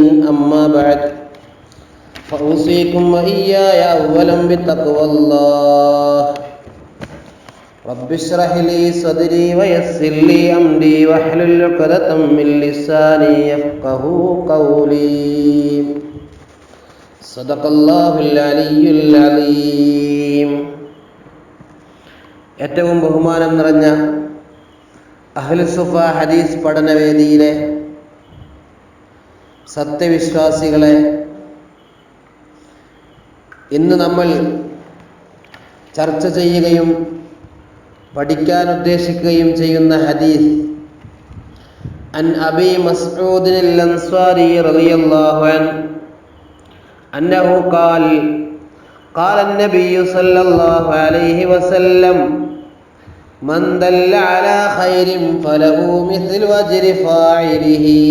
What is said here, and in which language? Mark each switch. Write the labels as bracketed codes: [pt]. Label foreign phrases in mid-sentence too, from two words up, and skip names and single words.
[ar] أما بعد فأوصيكم وإياي أولا بتقوى الله. رب اشرح لي صدري ويسر لي أمري واحلل عقدة من لساني يفقهوا قولي. صدق الله العلي العظيم. [ml] ഏറ്റവും ബഹുമാനം നിറഞ്ഞ അഹ്ലുസ് സുഫ ഹദീസ് പഠനവേദിയിലെ സത്യവിശ്വാസികളെ, ഇന്ന് നമ്മൾ ചർച്ച ചെയ്യുകയും പഠിക്കാൻ ഉദ്ദേശിക്കുകയും ചെയ്യുന്ന ഹദീസ് [ar] عن أبي مسعود الأنصاري رضي الله عنه أنه قال قال النبي صلى الله عليه وسلم من دل على خير فله مثل أجر فاعله.